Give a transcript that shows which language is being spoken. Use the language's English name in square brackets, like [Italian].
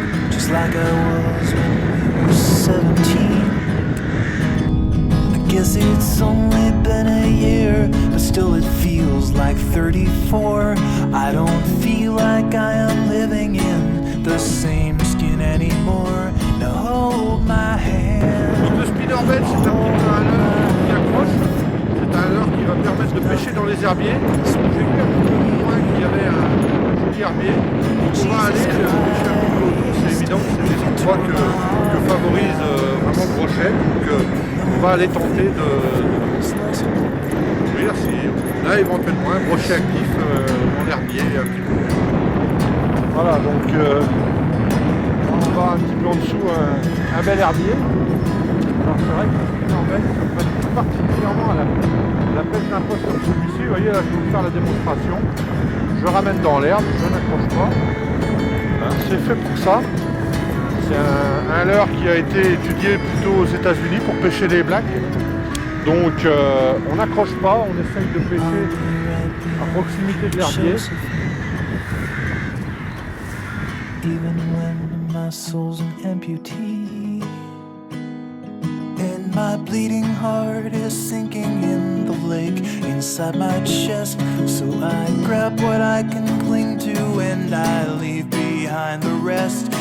[English] Just like I was when we were 17. I guess it's only been a year, but still it feels like 34. I don't feel like I am living in the same skin anymore. Now hold my hand. [French] Donc le spinnerbait, c'est un petit peu un leurre qui accroche. C'est un leurre qui va permettre de pêcher dans les herbiers. J'ai vu un petit peu plus loin qu'il y avait un joli herbier. Donc on va aller pêcher un petit peu autour. C'est évident que c'est des endroits que favorise vraiment le brochet. Donc on va aller tenter de découvrir si on a éventuellement un brochet actif dans l'herbier un petit peu. Voilà, donc on va un petit peu en dessous un bel herbier. Alors c'est vrai que le spinnerbait se prête particulièrement à la pêche d'un poste comme celui-ci. Vous voyez là, je vais vous faire la démonstration. Je ramène dans l'herbe, je n'accroche pas. Hein, c'est fait pour ça. C'est un leurre qui a été étudié plutôt aux États-Unis pour pêcher les blacks. Donc on n'accroche pas, on essaye de pêcher à proximité de l'herbier. [English] Even when my soul's an amputee and my bleeding heart is sinking in the lake inside my chest, so I grab what I can cling to and I leave behind the rest.